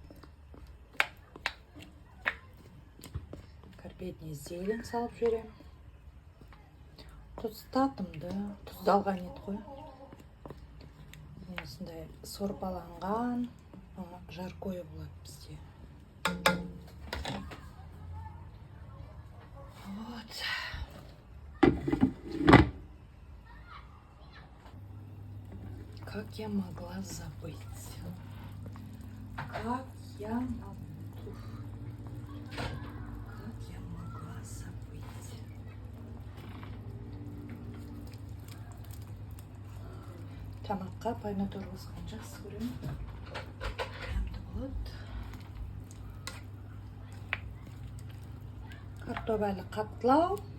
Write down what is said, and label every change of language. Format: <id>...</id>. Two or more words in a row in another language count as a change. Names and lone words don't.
<ru>Карбидный зелень</ru> <kk>салып жіберем. Тұз татымды, тұздалған ет қой. Осындай сорпаланған жаркойы болады бізде.</kk> <ru>Вот. Как я могла забыть? Как я могла забыть?</ru> <kk>Тамаққа помидор қосқан жақсы көремін. Дәмді болады. Картоп әлі қаттылау.</kk>